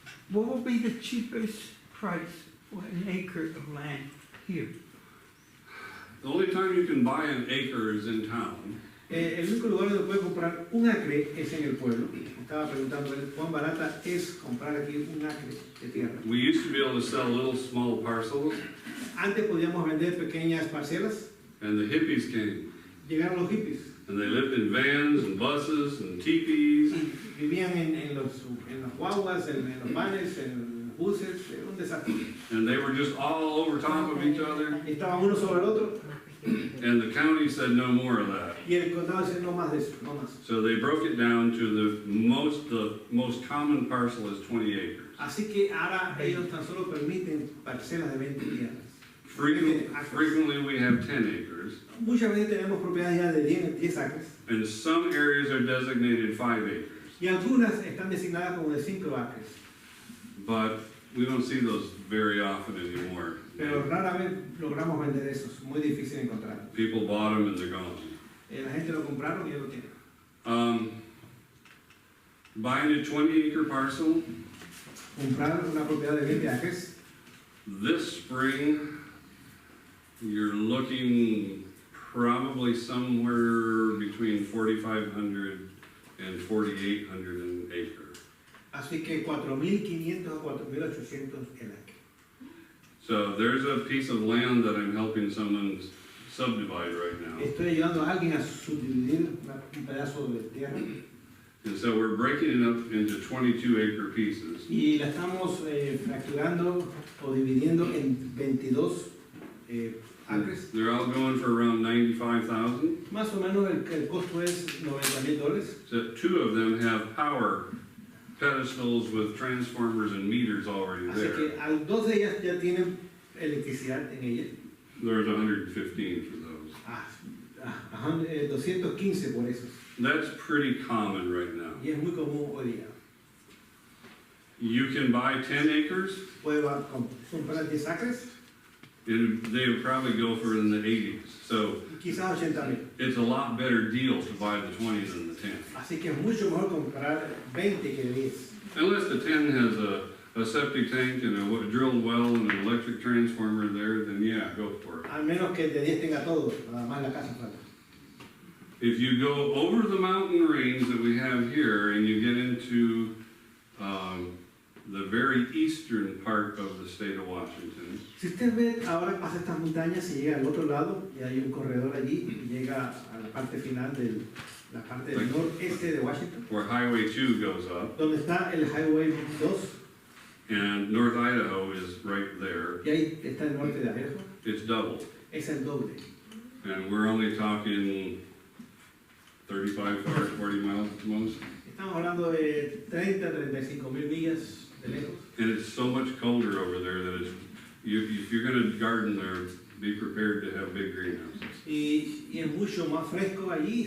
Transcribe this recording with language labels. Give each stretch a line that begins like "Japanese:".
English: What will be the cheapest price for an acre of land here? The only time you can buy an acre is in town.
Spanish: El único lugar donde puede comprar un acre es en el pueblo. Estaba preguntando él, cuán barata es comprar aquí un acre de tierra.
English: We used to be able to sell little small parcels,
Spanish: Antes podíamos vender pequeñas parcelas.
English: and the hippies came.
Spanish: Llegaron los hippies.
English: And they lived in vans and buses and teepees.
Spanish: Vivían en los guaguas, en los vanes, en los buses. Era un desastre.
English: And they were just all over top of each other.
Spanish: Y estaban uno sobre el otro.
English: And the county said no more of that.
Spanish: Y el condado dice, no más de eso, no más.
English: So they broke it down to the most common parcel is 20 acres.
Spanish: Así que ahora ellos tan solo permiten parcelas de 20 tierras.
English: Frequently we have 10 acres.
Spanish: Muchas veces tenemos propiedades ya de 10 acres.
English: And some areas are designated 5 acres.
Spanish: Y algunas están designadas como de 5 acres.
English: But we don't see those very often anymore.
Spanish: Pero rara vez logramos vender esos. Muy difícil encontrar.
English: People bought them and they're gone.
Spanish: La gente lo compraron y ya lo tienen.
English: Buying a 20-acre parcel
Spanish: Comprar una propiedad de 20 acres.
English: this spring, you're looking probably somewhere between 4,500 and 4,800 an acre.
Spanish: Así que 4.500 a 4.800 el acre.
English: So there's a piece of land that I'm helping someone subdivide right now.
Spanish: Estoy ayudando a alguien a subdividir un pedazo de tierra.
English: And so we're breaking it up into 22-acre pieces.
Spanish: Y la estamos fracturando o dividiendo en 22 acres.
English: They're all going for around $95,000.
Spanish: Más o menos el costo es $90,000.
English: So 2 of them have power pedestals with transformers and meters already
Spanish: Así
English: there.
Spanish: que 2 de ellas ya tienen electricidad en ellas.
English: There's 115 for those.
Spanish: 215 por esos.
English: That's pretty common right now.
Spanish: Y es muy común hoy día.
English: You can buy 10 acres,
Spanish: Puede comprar 10 acres
English: and they would probably go for in the 80s. So
Spanish: y quizás 80,000.
English: it's a lot better deal to buy the 20 than the 10.
Spanish: Así que es mucho mejor comprar 20 que 10.
English: Unless the 10 has a septic tank and a drilled well and an electric transformer there, then yeah, go for it.
Spanish: Al menos que el de 10 tenga todo, nada más la casa falta.
English: If you go over the mountain range that we have here and you get into the very eastern part of the state of Washington.
Spanish: Si usted ve, ahora pasa estas montañas y llega al otro lado, y hay un corredor allí, y llega a la parte final de la parte del noreste de Washington,
English: Where Highway 2 goes up,
Spanish: donde está el Highway 2,
English: and North Idaho is right there.
Spanish: y ahí está el norte de Idaho,
English: It's double.
Spanish: es el doble.
English: And we're only talking 35, 40 miles at the most.
Spanish: Estamos hablando de 30-35 mil millas de lejos.
English: And it's so much colder over there that it's, if you're gonna garden there, be prepared to have big greenhouses.
Spanish: Y es mucho más fresco allí.